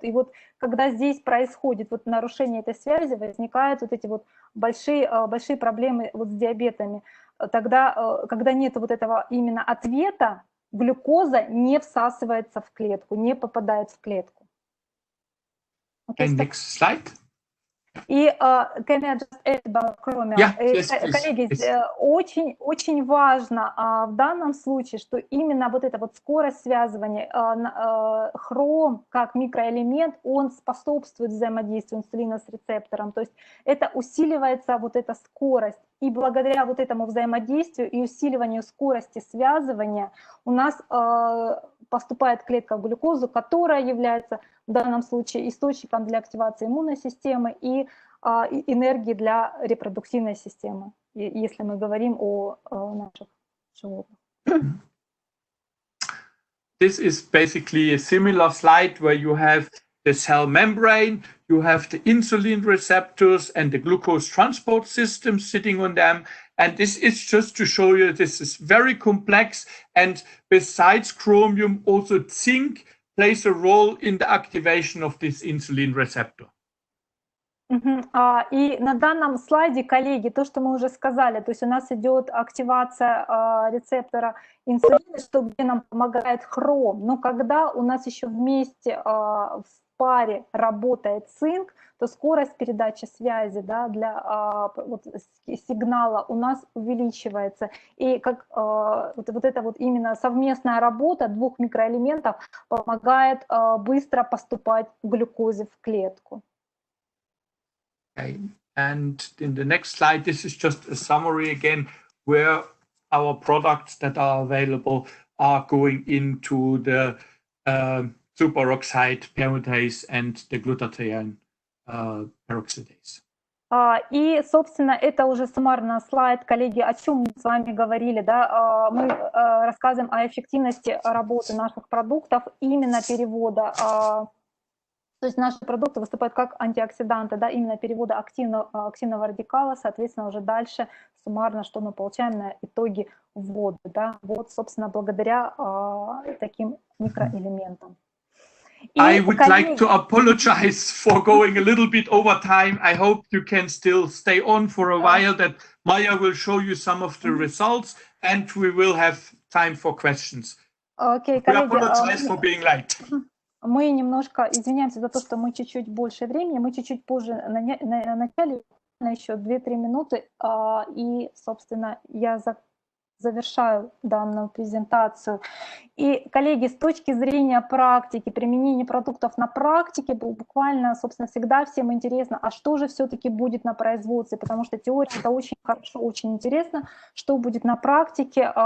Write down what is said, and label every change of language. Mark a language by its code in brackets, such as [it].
[ru] И вот когда здесь происходит вот нарушение этой связи, возникают вот эти вот большие проблемы вот с диабетами. Тогда, когда нет вот этого именно ответа, глюкоза не всасывается в клетку, не попадает в клетку. [en] Okay, next slide. И can I just add about chromium? [ru] Коллеги, очень важно в данном случае, что именно вот эта вот скорость связывания, хром как микроэлемент, он способствует взаимодействию инсулина с рецептором, то есть это усиливается вот эта скорость. И благодаря вот этому взаимодействию и усиливанию скорости связывания у нас поступает клетка в глюкозу, которая является в данном случае источником для активации иммунной системы и энергии для репродуктивной системы, если мы говорим о наших животных. [en] This is basically a similar slide where you have the cell membrane, you have the insulin receptors and the glucose transport system sitting on them. And this is just to show you this is very complex. And besides chromium, also zinc plays a role in the activation of this insulin receptor. [ru] И на данном слайде, коллеги, то, что мы уже сказали, то есть у нас идет активация рецептора инсулина, где нам помогает хром. Но когда у нас еще вместе в паре работает цинк, то скорость передачи связи, да, для сигнала у нас увеличивается. И как вот эта вот именно совместная работа двух микроэлементов помогает быстро поступать глюкозе в клетку. [en] Okay. And in the next slide, this is just a summary again, where our products that are available are going into the superoxide peroxidase and the glutathione peroxidase. [ru] И, собственно, это уже суммарно слайд, коллеги, о чем мы с вами говорили. Да? Мы рассказываем о эффективности работы наших продуктов, именно перевода. То есть наши продукты выступают как антиоксиданты, да, именно перевода активного радикала, соответственно, уже дальше суммарно, что мы получаем на итоге в воду. Да? Вот, собственно, благодаря таким микроэлементам. [en] I would like to apologize for going a little bit over time. I hope you can still stay on for a while, that Maya will show you some of the results and we will have time for questions. Okay, we apologize for being late. [ru] Мы немножко извиняемся за то, что мы чуть-чуть больше времени, мы чуть-чуть позже начали, еще 2-3 минуты, и, собственно, я завершаю данную презентацию. И, коллеги, с точки зрения практики, применения продуктов на практике, буквально, собственно, всегда всем интересно, а что же все-таки будет на производстве, потому что теория — это очень хорошо, очень интересно, что будет на практике.